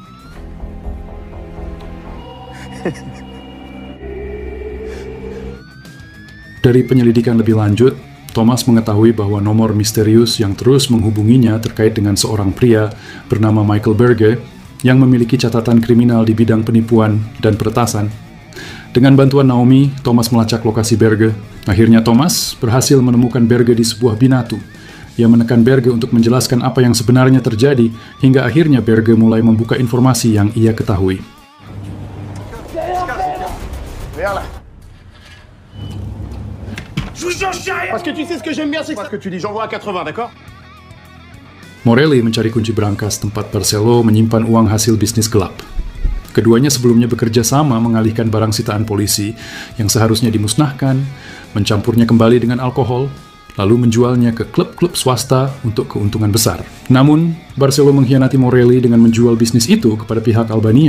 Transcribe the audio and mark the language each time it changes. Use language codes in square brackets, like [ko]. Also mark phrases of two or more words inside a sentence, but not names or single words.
[id] Dari penyelidikan lebih lanjut, Thomas mengetahui bahwa nomor misterius yang terus menghubunginya terkait dengan seorang pria bernama Michael Berge yang memiliki catatan kriminal di bidang penipuan dan peretasan. Dengan bantuan Naomi, Thomas melacak lokasi Berge. Akhirnya Thomas berhasil menemukan Berge di sebuah binatu. Ia menekan Berge untuk menjelaskan apa yang sebenarnya terjadi, hingga akhirnya Berge mulai membuka informasi yang ia ketahui. [fr] Parce que tu sais ce que j'aime bien, c'est que tu dis j'envoie à 80, d'accord? [id] Morelli mencari kunci berangkas tempat Barcelo menyimpan uang hasil bisnis gelap. Keduanya sebelumnya bekerja sama mengalihkan barang sitaan polisi yang seharusnya dimusnahkan, mencampurnya kembali dengan alkohol, lalu menjualnya ke klub-klub swasta untuk keuntungan besar. Namun, Barcelo mengkhianati Morelli dengan menjual bisnis itu kepada pihak Albania.